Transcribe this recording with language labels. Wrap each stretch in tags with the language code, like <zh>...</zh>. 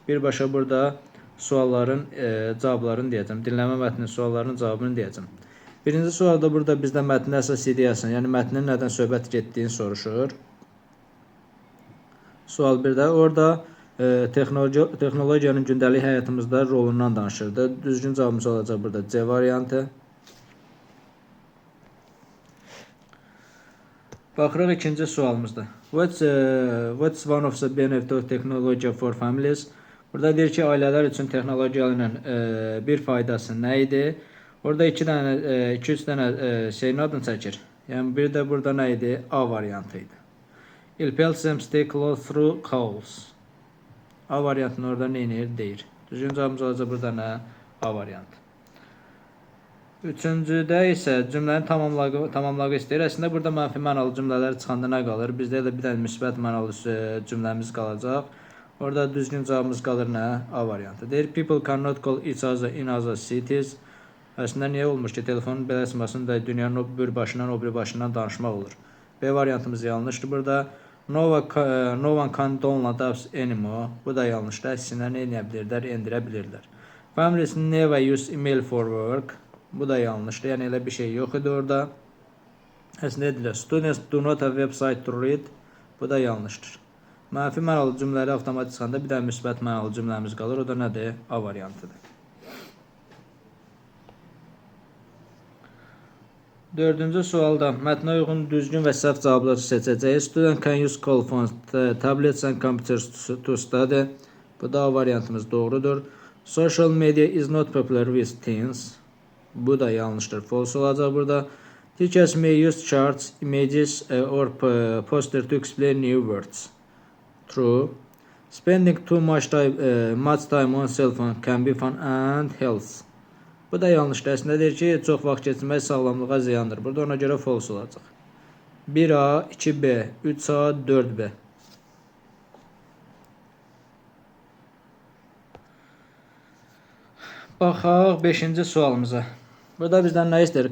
<az>Birbaşa burada sualların cavablarını deyəcəm. Dinləmə mətninin suallarının cavabını deyəcəm. Birinci sualda burada bizdə mətnin əsas ideyasını, yəni mətnin nədən söhbət getdiyini soruşur. Sual 1-də orada texnologiyanın gündəlik həyatımızda rolundan danışırdı. Düzgün cavabımız olacaq burada C variantı. Baxırıq ikinci sualımızda.</az> <en>What's one of the benefits of technology for families?</en> <az>Burada deyir ki, ailələr üçün texnologiyanın bir faydası nə idi? Orada 2-3 dənə şeyin adını çəkir. Yəni bir də burada nə idi? A variantı idi.</az> <en>It helps them stay close through calls.</en> <az>A variantını orada nə edir? Deyir. Düzgün cavabımız olacaq burada nə? A variantı. Üçüncüdə isə cümləni tamamlağı istəyir. Əslində burada mənfi mənalı cümlələr çıxanda nə qalır? Bizdə də bir dənə müsbət mənalı cümləmiz qalacaq. Orada düzgün cavabımız qalır nə? A variantı. Deyir,</az> <en>people cannot call each other in other cities.</en> <az>Əslində niyə olmuş ki, telefonun belə açmasında dünyanın o bir başından o bir başından danışmaq olur. B variantımız yanlışdır burada.</az> <en>No one can download apps anymore.</en> <az>Bu da yanlışdır. Əksinə nə edə bilirlər? Endirə bilirlər.</az> <en>Families never use email for work.</en> <az>Bu da yanlışdır. Yəni elə bir şey yox idi orada. Əslində edirlər.</az> <en>Students do not have website to read.</en> <az>Bu da yanlışdır. Mənfi mənalı cümlələri avtomatik çıxanda bir də müsbət mənalı cümləmiz qalır. O da nədir? A variantıdır. Dördüncü sualda mətnə uyğun düzgün və səhv cavabları seçəcəyik.</az> <en>Student can use cell phones, tablets and computers to study.</en> <az>Bu da A variantımız doğrudur.</az> <en>Social media is not popular with teens.</en> <az>Bu da yanlışdır.</az> <en>False</en> <az>olacaq burada.</az> <en>Teachers may use charts, images or poster to explain new words. True. Spending too much time on cell phone can be fun and health.</en> <az>Bu da yanlışdır. Əslində deyir ki, çox vaxt keçirmək sağlamlığa ziyandır. Burada ona görə false olacaq. 1A, 2B, 3A, 4B. Baxaq 5-ci sualımıza. Burada bizdən nə istəyir?</az>